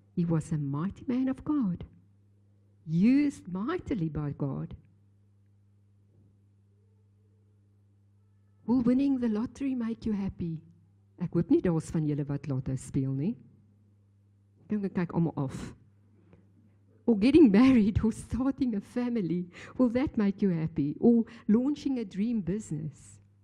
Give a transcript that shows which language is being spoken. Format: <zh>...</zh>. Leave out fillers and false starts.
<en>He was a mighty man of God. Used mightily by God. Will winning the lottery make you happy?</en> <af>Ek hoop nie daar's van julle wat lotto speel nie. Ek kyk almal af.</af> <en>Or getting married or starting a family, will that make you happy? Or launching a dream business?</en>